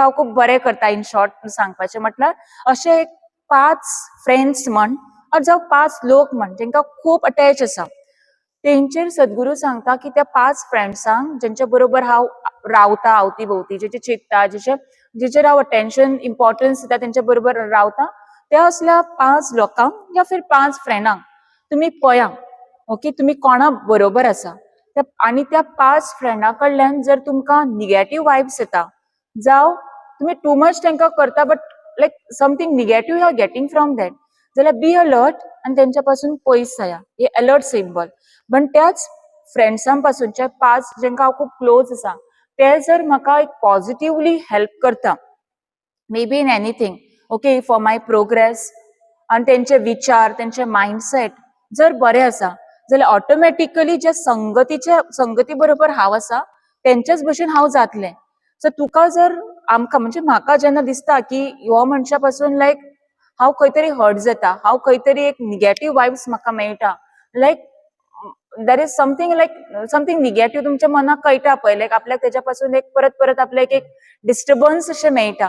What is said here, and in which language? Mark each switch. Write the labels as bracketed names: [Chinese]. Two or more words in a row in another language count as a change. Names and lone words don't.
[Konkani] हांव खूब बरें करता, [English] in short [Konkani] सांगपाचें म्हटल्यार अशे 5 फ्रेंड्स म्हण, जावं 5 लोक म्हण जेंकां खूब अटॅच आसा, तेंचेर सद्गुरू सांगता की त्या 5 फ्रेंड्सांक जेंच्या बरोबर हांव रावता अवती भोवती, जेचे चित्ता, जेचेर हांव [English] attention importance [Konkani] दिता, तेंच्या बरोबर रावता, त्या असल्या 5 लोकांक या फिर 5 फ्रेंडांक तुमी पळया. ओके, तुमी कोणा बरोबर आसा, आनी त्या 5 फ्रेंडा कडल्यान जर तुमकां [English] negative vibes [Konkani] येता, जावं तुमी [English] too much [Konkani] तेंकां करता [English] but like something negative you are getting from that, [Konkani] जाल्यार [English] be alert [Konkani] आनी तेंच्या पासून पयस जाया. हे [English] alert symbol. [Konkani] पण त्याच फ्रेंड्सां पासूनचे 5 जेंकां हांव खूब क्लोज आसा, ते जर म्हाका एक [English] positively help [Konkani] करता [English] may be in anything okay for my progress [Konkani] आणि त्यांचे विचार त्यांचे माइंडसेट जर बरे आसा जाल्यार ऑटोमॅटिकली जे संगती बरोबर हांव आसा त्यांच्याच भशेन हांव जातलें. सो तुका जर आमकां म्हणजे म्हाका जेन्ना दिसता की ह्यो मनशा पासून लायक हांव खंय तरी हर्ट जाता, हांव खंय तरी एक [English] negative vibes [Konkani] म्हाका मेळटा, [English] like there is something negative [Konkani] तुमच्या मनाक कळटा पळय, लायक आपल्याक तेच्या पासून एक परत परत आपल्याक एक डिस्टर्बन्स अशें मेळटा.